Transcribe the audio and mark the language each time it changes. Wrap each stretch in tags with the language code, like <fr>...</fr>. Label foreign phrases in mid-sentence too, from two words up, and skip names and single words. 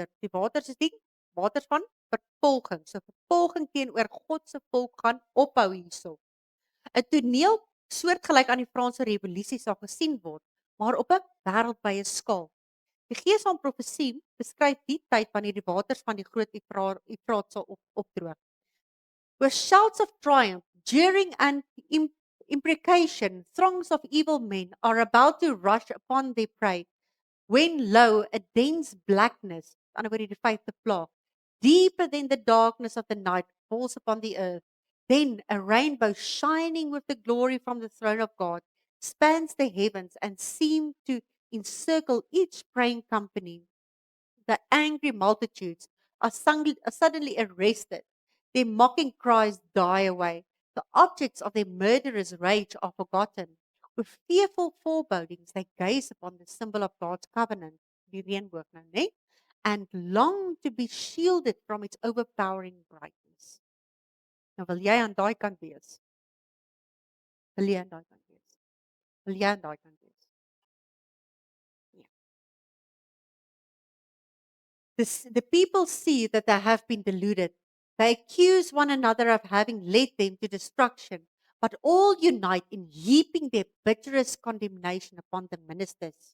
<af>Die waters is die waters van vervolging. So vervolging teenoor God se volk gaan ophou hierso. 'n Toneel soortgelyk aan die Franse Revolusie sal gesien word, maar op 'n wêreldwye skaal. Die gees van profesie beskryf die tyd wanneer die waters van die groot Efraat sal opdroog.</af> <en>With shouts of triumph, jeering and imprecation, throngs of evil men are about to rush upon their prey. When lo, a dense blackness,</en> <af>aan die woorde die vyfde plaag,</af> <en>deeper than the darkness of the night falls upon the earth. Then a rainbow shining with the glory from the throne of God spans the heavens and seems to encircle each praying company. The angry multitudes are suddenly arrested. Their mocking cries die away. The objects of their murderous rage are forgotten. With fearful forebodings, they gaze upon the symbol of God's covenant,</en> <af>die reënboog nou, né?</af> <en>And long to be shielded from its overpowering brightness.</en> <af>Nou wil jy aan daai kant wees? Wil jy aan daai kant wees? Wil jy aan daai kant wees?</af> <en>The people see that they have been deluded. They accuse one another of having led them to destruction, but all unite in heaping their bitterest condemnation upon the ministers.</en>